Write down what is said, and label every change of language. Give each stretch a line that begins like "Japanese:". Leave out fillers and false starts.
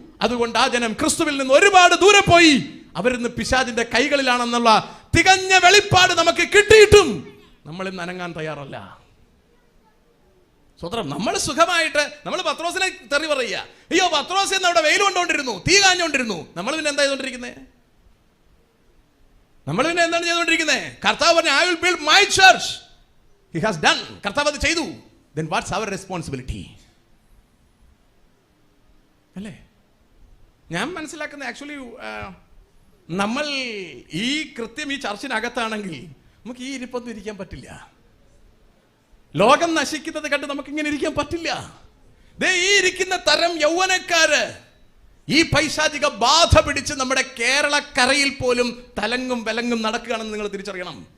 Malayalam: അതുകൊണ്ട് ആ ജനം ക്രിസ്തുവിൽ നിന്ന് ഒരുപാട് ദൂരെ പോയി. അവരിന്ന് പിശാചിന്റെ കൈകളിലാണെന്നുള്ള തികഞ്ഞ വെളിപ്പാട് നമുക്ക് കിട്ടിയിട്ടും നമ്മൾ ഇന്ന് അനങ്ങാൻ തയ്യാറല്ല. സ്വതന്ത്രം നമ്മൾ സുഖമായിട്ട് നമ്മൾ പത്രോസിനെ തെറി പറയുക, അയ്യോ പത്രോസ് എന്ന് അവിടെ വെയിൽ കൊണ്ടുകൊണ്ടിരുന്നു, തീ കാഞ്ഞുകൊണ്ടിരുന്നു. നമ്മൾ പിന്നെ എന്താ ചെയ്തോണ്ടിരിക്കുന്നത്? നമ്മൾ പിന്നെ എന്താണ് ചെയ്തുകൊണ്ടിരിക്കുന്നത്? കർത്താവ് പറഞ്ഞു
English: I will build my church. He has done.
Malayalam: കർത്താവ് അത് ചെയ്തു.
English: Then what's our responsibility?
Malayalam: അല്ലേ? ഞാൻ മനസ്സിലാക്കുന്നത് ആക്ച്വലി നമ്മൾ ഈ കൃത്യം ഈ ചർച്ചിനകത്താണെങ്കിൽ നമുക്ക് ഈ ഇരിപ്പൊന്നും ഇരിക്കാൻ പറ്റില്ല. ലോകം നശിക്കുന്നത് കണ്ട് നമുക്ക് ഇങ്ങനെ ഇരിക്കാൻ പറ്റില്ല. ഈ ഇരിക്കുന്ന തരം യൗവനക്കാര് ഈ പൈശാചിക ബാധ പിടിച്ച് നമ്മുടെ കേരളക്കരയിൽ പോലും തലങ്ങും വിലങ്ങും നടക്കുകയാണെന്ന് നിങ്ങൾ തിരിച്ചറിയണം.